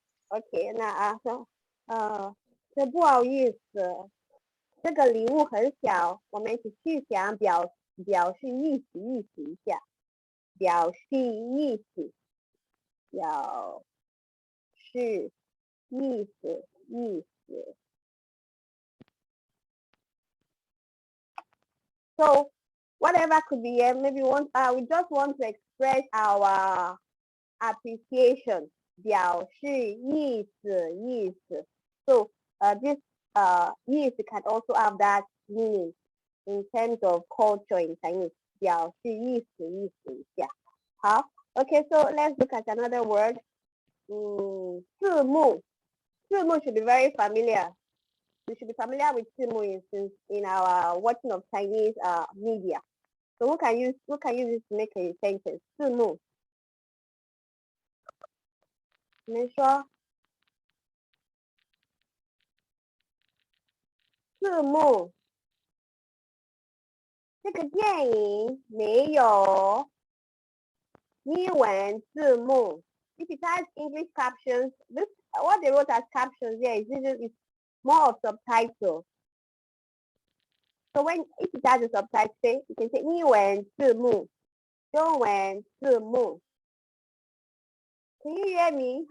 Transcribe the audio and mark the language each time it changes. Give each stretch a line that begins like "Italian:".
Chinese: Okay, 那这不好意思，这个礼物很小，我们一起去想表示意思一下，表示意思，表示意思。
English: So whatever could be here, maybe we just want to express our appreciation.
Chinese: 表示意思。
English: So this意思 can also have that meaning in terms of culture in Chinese.
Chinese: 表示意思一下。好
English: ，Okay, so let's look at another word. 字幕 should be very familiar. We should be familiar with 字幕 in our watching of Chinese media. So who can use this to make a sentence?
Chinese: 字幕。你们说字幕，这个电影没有英文字幕。
English: If it has English captions, what they wrote as captions here is more of subtitle. So if it has a subtitle, you can say
Chinese: 英文字幕，中文字幕。
English: Can you hear me?